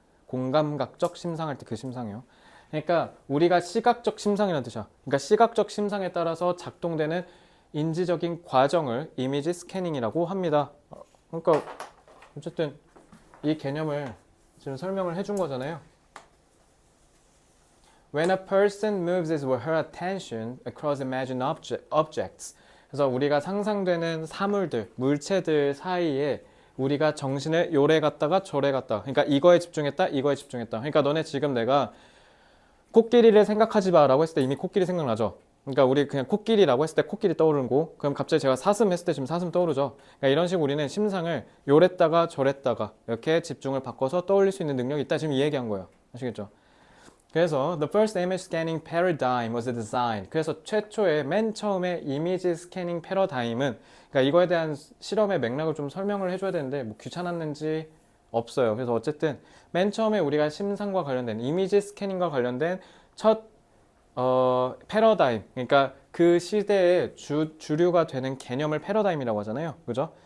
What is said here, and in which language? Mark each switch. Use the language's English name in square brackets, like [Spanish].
[Korean] 공감각적 심상할 때 그 심상이요. 그러니까 우리가 시각적 심상이라는 뜻이야. 그러니까 시각적 심상에 따라서 작동되는 인지적인 과정을 이미지 스캐닝이라고 합니다. 그러니까 어쨌든 이 개념을 지금 설명을 해준 거잖아요. [English] When a person moves his or her attention across imagined objects. [Korean] 그래서 우리가 상상되는 사물들, 물체들 사이에 우리가 정신을 요래 갔다가 저래 갔다. 그러니까 이거에 집중했다, 이거에 집중했다. 그러니까 너네 지금 내가 코끼리를 생각하지 마라고 했을 때 이미 코끼리 생각나죠. 그러니까 우리 그냥 코끼리라고 했을 때 코끼리 떠오르는 거. 그럼 갑자기 제가 사슴 했을 때 지금 사슴 떠오르죠. 그러니까 이런 식으로 우리는 심상을 요랬다가 저랬다가 이렇게 집중을 바꿔서 떠올릴 수 있는 능력이 있다. 지금 이 얘기한 거예요. 아시겠죠? 그래서 [English] the first image scanning paradigm was designed. [Korean] 그래서 최초의 맨 처음에 이미지 스캐닝 패러다임은 그러니까 이거에 대한 실험의 맥락을 좀 설명을 해줘야 되는데 뭐 귀찮았는지 없어요. 그래서 어쨌든 맨 처음에 우리가 심상과 관련된 이미지 스캐닝과 관련된 첫 패러다임 그러니까 그 시대의 주류가 되는 개념을 패러다임이라고 하잖아요. 그죠?